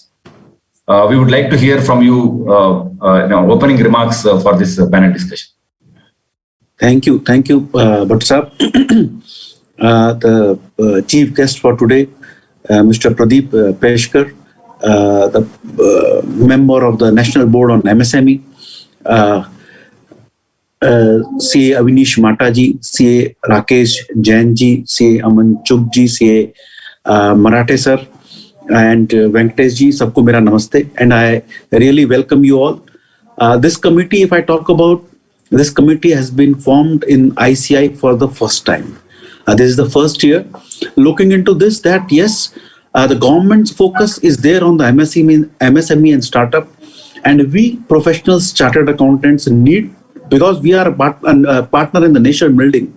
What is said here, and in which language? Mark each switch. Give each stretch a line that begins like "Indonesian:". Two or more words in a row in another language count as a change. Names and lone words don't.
English: We would like to hear from you, opening remarks for this panel discussion. Thank you, Bhatt Sahab. The chief guest for today, Mr. Pradeep Peshkar, the member of the National Board on MSME, CA Avinish Mataji, CA Rakesh Jainji, CA Aman Chugji, CA Marathe sir, and Venkatesh ji,
Hindi: सबको मेरा नमस्ते,
English: and I really welcome you all. This committee, if I talk about, this committee has been formed in ICI for the first time. This is the first year. Looking into this, that yes, the government's focus is there on the MSME and startup, and we professionals, chartered accountants need, because we are a partner in the nation building.